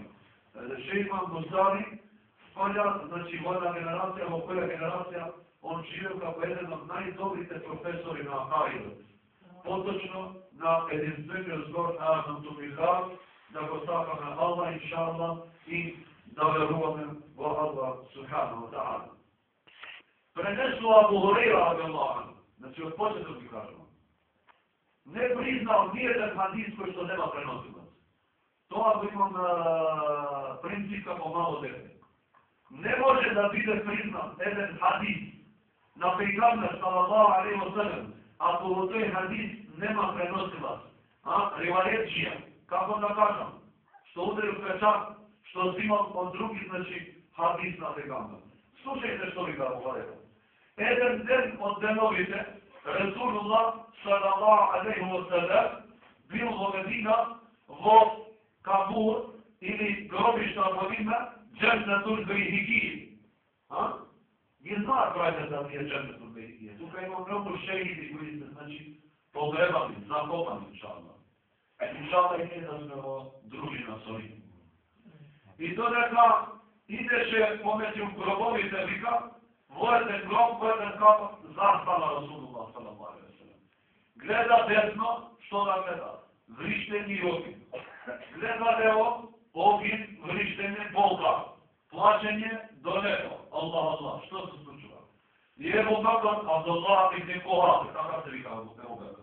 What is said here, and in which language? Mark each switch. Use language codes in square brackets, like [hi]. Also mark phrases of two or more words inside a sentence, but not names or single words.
[mk] Шејх Мустави спаѓа, значи во една генерација, во која генерација он живеел како еден од најдобрите професори на Хајдот. Поточно на единствениот збор [ar] عظمت بالله, [mk] да го сакаме Аллах иншаллах и да веруваме во Аллах [ar] سبحانه وتعالى. [mk] Пренесува Абу Хурейра [ar] رضي الله عنه, [mk] значи од почетот ги кажувам. Не признал ниеден хадис кој што нема преносилаc. Тоа го имам принцип како мало дете. Не може да биде признат еден хадис на пејгамбер [ar] صلى الله عليه وسلم, [mk] ако во тој хадис нема преносилаc, ривајетчија, како да кажам, што удрил печат, што зимам од други, значи, хадис на пејгамбер. Слушајте што ви кажа. Еден ден од деновите, Расулуллах [ar] صلى الله عليه وسلم [mk] бил во Медина во Кабур или гробишта во име Дженнетул Бейхики. Ги знаат браќата тие Дженнетул Бейхики. Тука има многу шејди кои се, значи, погребани, закопани, иншаллах. Иншаллах и ние да сме во дружина со нив. И додека идеше помеѓу гробовите, вика, во еден гроб, во еден капак, застана Расулуллах [ar] صلى الله عليه وسلم. [mk] Гледа десно, што да гледа? Вриштени и огин. Гледа лево, огин, вриштење, болка. Плачење до небо. Аллах, што се случува? И Ебу Бакр, Абдуллах ибн Кухафа, така се вика Ебу Бакр.